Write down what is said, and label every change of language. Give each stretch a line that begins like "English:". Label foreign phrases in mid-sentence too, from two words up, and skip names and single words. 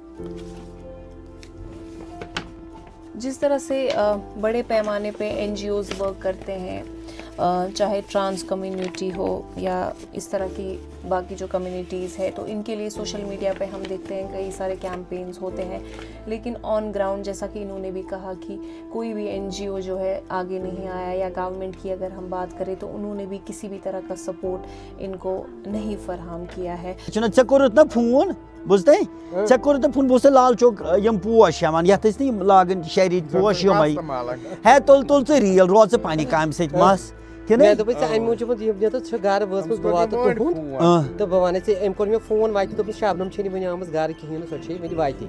Urdu: جس طرح سے بڑے پیمانے پہ NGOز ورک کرتے ہیں, چاہے ٹرانس کمیونٹی ہو یا اس طرح کی باقی جو کمیونٹیز ہے, تو ان کے لیے سوشل میڈیا پہ ہم دیکھتے ہیں کئی سارے کیمپینز ہوتے ہیں. لیکن آن گراؤنڈ جیسا کہ انہوں نے بھی کہا کہ کوئی بھی NGO جو ہے آگے نہیں آیا, یا گورنمنٹ کی اگر ہم بات کریں تو انہوں نے بھی کسی بھی طرح کا سپورٹ ان کو نہیں فراہم کیا ہے.
Kashmiri: ژےٚ کوٚرُتھ نا فون بوزتے ژےٚ کوٚرُتھ نا فون, بہٕ اوسُس لال چوک یِم پوش ہٮ۪وان, یَتھ ٲسۍ نہٕ یِم لاگان شریٖد پوش یِمَے, ہے تُل ژٕ ریٖل, روز ژٕ پنٛنہِ کامہِ سۭتۍ مَس. مےٚ دوٚپُے ژےٚ اَمہِ موٗجوٗب یہِ ژٕ چھُ گرٕ وٲژمٕژ دُعا تہٕ تُہُنٛد, تہٕ بہٕ وَنے ژےٚ أمۍ کوٚر مےٚ فون وَتہِ, دوٚپُس شبنم چھےٚ نہٕ وٕنہِ آمٕژ گرٕ کِہیٖنۍ نہٕ, سۄ چھےٚ وٕنہِ وَتہِ.